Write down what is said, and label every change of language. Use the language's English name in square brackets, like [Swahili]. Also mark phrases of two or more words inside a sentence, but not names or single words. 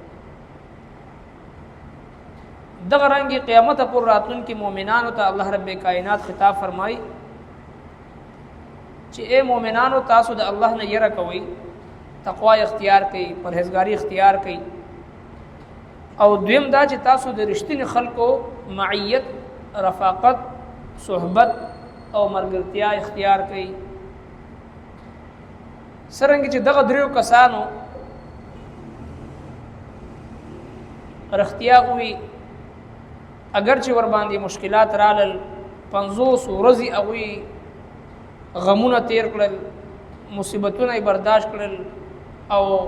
[Pashto] دغه رنګي قیامت پر راتون کې مؤمنانو ته الله رب کائنات خطاب فرمای چې اے مؤمنانو تاسو د الله نه یره کوئ تقوا اختیار کړئ پرهیزګاری اختیار کړئ او دویم دا چې تاسو د رښتینی خلکو معیت رفاقت صحبت او مرګرتیا اختیار کړئ څرنګه چې دغه دریو کسانو رښتیا وي اگر چې ور باندې مشکلات رالل 50 ورځې هغوی غمونه تیر کړل مصیبتونه برداشت کړل او